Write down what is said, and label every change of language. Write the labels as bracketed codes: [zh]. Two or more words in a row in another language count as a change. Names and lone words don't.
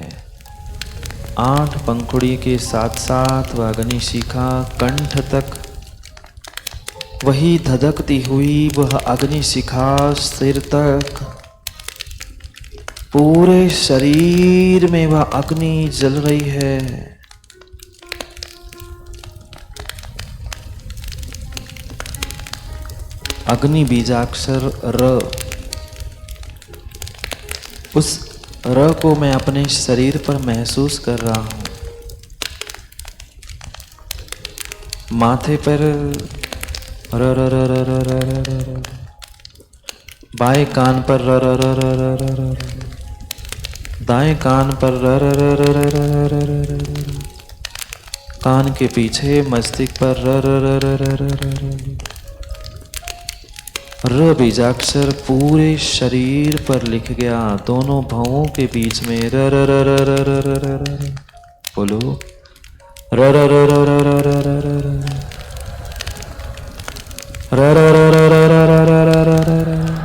[hi] 8 पंखुड़ी के साथ साथ वह अग्नि शिखा कंठ तक, वही धधकती हुई वह अग्नि शिखा सिर तक, पूरे शरीर में वह अग्नि जल रही है। अग्नि बीजाक्षर र, उस र को मैं अपने शरीर पर महसूस कर रहा हूं। माथे पर र र र र र र र, बाएं कान पर र र र र र र, दाएं कान पर र र र र र र र, कान के पीछे मस्तिष्क पर र र र र र र, र बीजाक्षर पूरे शरीर पर लिख गया, दोनों भवों के बीच में र र र र र र र र र, बोलो र र र र र र र र र, र र र र र र र र र र।